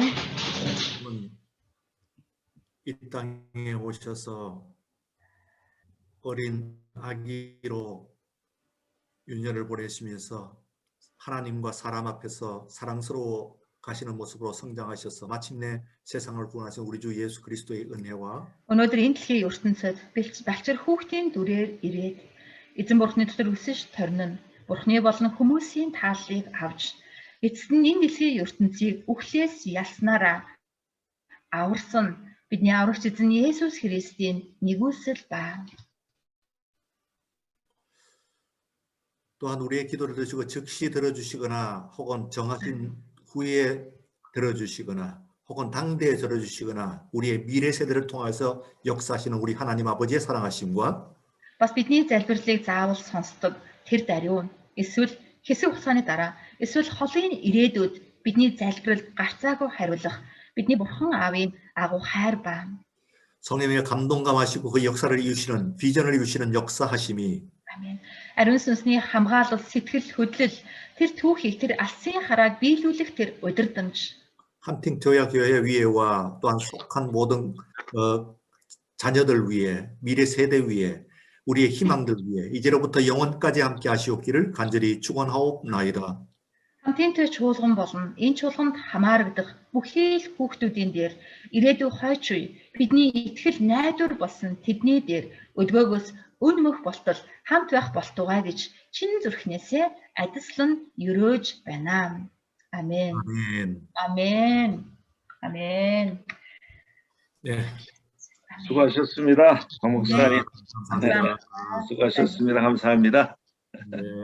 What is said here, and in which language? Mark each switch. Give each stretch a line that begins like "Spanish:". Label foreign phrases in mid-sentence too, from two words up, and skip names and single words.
Korean: 여러분, 이 땅에 오셔서 어린 아기로 윤년을 보내시면서 하나님과 사람 앞에서 사랑스러워 가시는 모습으로 성장하셔서 마침내 세상을 구원하신 우리 주 예수 그리스도의 은혜와
Mongolian: Өнөөдөр энэ дэлхийн ертөнцид балчир хүүхдийн дүрээр ирээд эзэн бурхны дотор өсөж торин нь бурхны болон хүмүүсийн тааллыг авч эцэст нь энэ дэлхийн ертөнцийг үхлээс ялснараа аварсан бидний аврагч эзэн Есүс Христийн нэгүсэл ба.
Korean: 또한 우리의 기도를 들으시고 즉시 들어주시거나 혹은 정하신 후에 들어주시거나 혹은 당대에 들어주시거나 우리의 미래 세대를 통해서 역사하시는 우리 하나님 아버지의 사랑하심과
Mongolian: Бас бидний залбирлыг заавал сонсдог тэр даруй нь эсвэл хэсэг хугацааны дараа эсвэл холын ирээдүйд бидний залбиралд гарцаагүй хариулах бидний бурхан аавын агуу хайр ба.
Korean: 성령의 감동감하시고 그 역사를 이루시는 비전을 이루시는 역사하심이
Mongolian: Амен. Ариун сүнсний хамгаалал, сэтгэл хөдлөл, тэр түүхийг, тэр алсын харааг биелүүлэх тэр удирдамж.
Korean: 한팅토야 교회 위에와 또한 속한 모든 자녀들 위에 미래 세대 위에 우리의 희망들 위에 이제로부터 영원까지 함께 하시옵기를 간절히 축원하옵나이다.
Mongolian: Хамтынтэй чуулган болон энэ чуулганд хамаарагдах бүхий л хүүхдүүдийн дээр ирээдүйн хойч үе бидний итгэл найдвар болсон тэдний дээр өдгөөгөөс өн мөх болтол хамт байх болтугай гэж чин зүрхнээсээ адислан өрөөж байна.
Korean: 아멘. 아멘. 아멘. 아멘. 네. 수고하셨습니다. 강 목사님. 감사합니다. 수고하셨습니다. 감사합니다. 네.